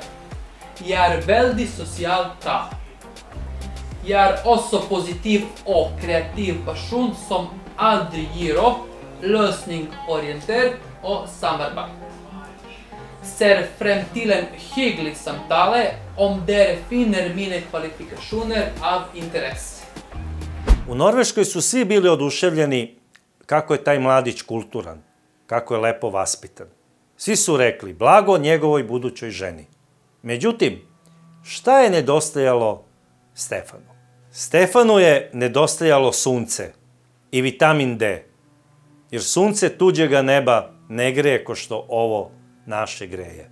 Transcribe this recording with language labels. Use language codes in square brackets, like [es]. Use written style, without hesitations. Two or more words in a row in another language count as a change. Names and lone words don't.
[no] Jeg er veldig sosial kar. Jeg er også positiv og kreativ person som aldri gir opp, løsningsorientert og samarbeid. Ser frem til en hyggelig samtale om dere finner mine kvalifikationer av interesse. [sr] U Norveškoj su svi bili oduševljeni kako je taj mladić kulturan. kako je lepo vaspitan. Svi su rekli blago njegovoj budućoj ženi. Međutim, šta je nedostajalo Stefanu? Stefanu je nedostajalo sunce i vitamin D, jer sunce tuđega neba ne greje ko što ovo naše greje.